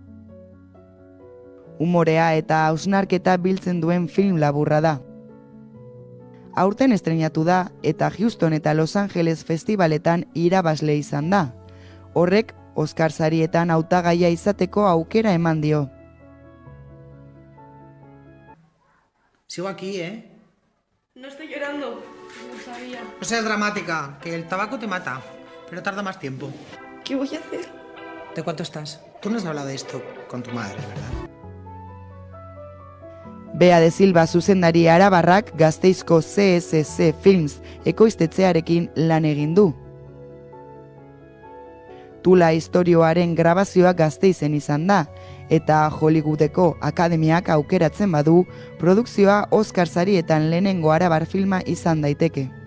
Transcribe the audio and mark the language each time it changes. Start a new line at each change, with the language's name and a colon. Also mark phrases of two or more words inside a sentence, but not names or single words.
Basque: Humorea eta hausnarketa biltzen duen film laburra da. Aurten estreinatu da eta Houston eta Los Angeles festivaletan irabazle izan da. Horrek Oscar sarietan hautagaia izateko aukera eman dio.
Spanish: Sigo aquí, No estoy llorando, no sabía. No seas dramática, que el tabaco te mata, pero tarda más tiempo. ¿Qué voy a hacer? ¿De cuánto estás? Tú no has hablado de esto con tu madre, ¿verdad?
Basque: Bea de Silva zuzendari arabarrak Gasteizko CSC Films ekoiztetxearekin lan egin du. Tula istorioaren grabazioa Gasteizen izan da, eta Hollywoodeko akademiak aukeratzen badu, produkzioa Oscar sarietan lehenengo arabar filma izan daiteke.